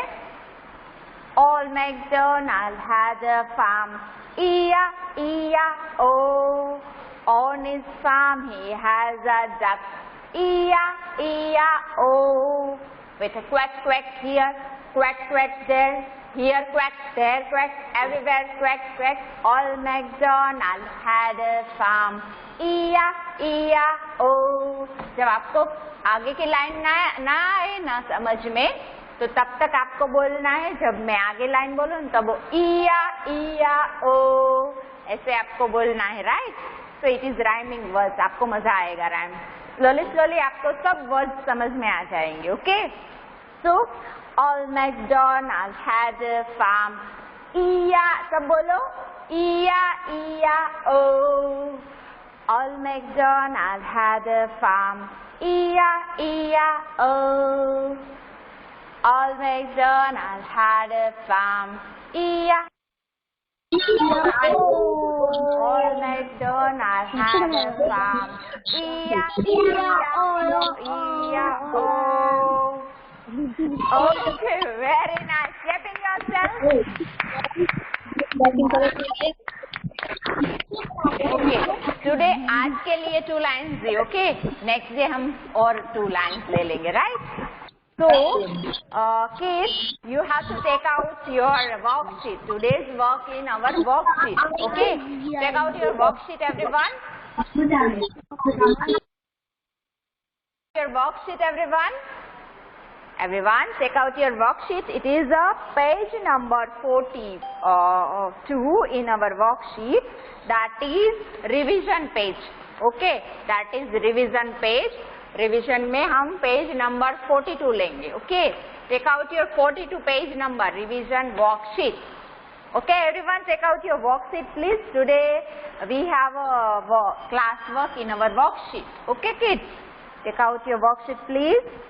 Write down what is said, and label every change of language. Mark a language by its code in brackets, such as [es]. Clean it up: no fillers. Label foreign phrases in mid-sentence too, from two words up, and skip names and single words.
[en] Old MacDonald had a farm. E-I-E-I-O. On his farm he has a duck. E-I-E-I-O. With a quack quack here, quack quack there, here quack, there quack, everywhere quack quack. Old MacDonald had a farm. E-I-E-I-O. [hi] जब आपको आगे की लाइन ना आए ना समझ में, तो तब तक आपको बोलना है. जब मैं आगे लाइन बोलूँ तब E-I-E-I-O ऐसे आपको बोलना है. राइट? [en] So it is rhyming words. [hi] आपको मजा आएगा राइम. Slowly आपको सब words समझ में आ जाएंगे. Okay? [en] So Old MacDonald had a farm. [hi] सब बोलो. [en] E-I-E-I-O. Old MacDonald had a farm. E-I-E-I-O. Old MacDonald had a farm. Old MacDonald had a farm. E-I-E-I-O. Okay, very nice. Clapping yourself. Okay, today [hi] आज के लिए [en] 2 lines दी. Okay, next day [hi] हम और 2 lines ले लेंगे. [en] Right? So, kids, you have to take out your worksheet. Today's work in our worksheet. Okay? Take out your worksheet, everyone. Your worksheet, everyone. Everyone, take out your worksheet. It is a page number 42 in our worksheet. That is revision page. Okay? That is revision page. [hi] रिविजन में हम [en] page number [hi] 42 लेंगे. [en] okay, take out your 42 page number revision worksheet. okay everyone, take out your worksheet please. today we have a class work in our worksheet. okay kids, take out your worksheet please.